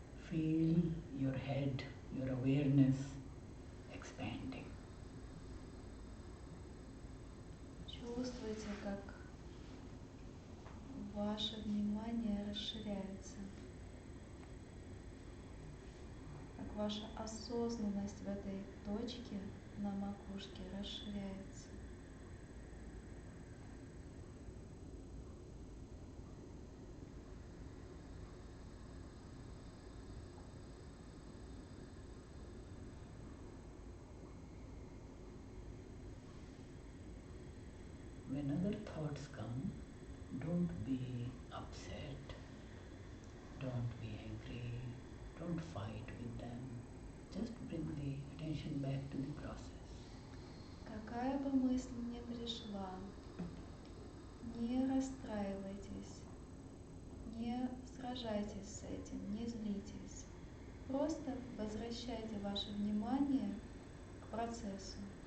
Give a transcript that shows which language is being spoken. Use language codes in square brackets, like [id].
[en] Feel your head, your awareness expanding. [ru] Чувствуйте, как ваше внимание расширяется, как ваша осознанность в этой точке на макушке расширяется. [en] When other thoughts come, don't be upset, don't be angry, don't fight with them. Just bring the attention back to the process. [ru] Какая бы мысль ни пришла, не расстраивайтесь, не сражайтесь с этим, не злитесь. Просто возвращайте ваше внимание к процессу.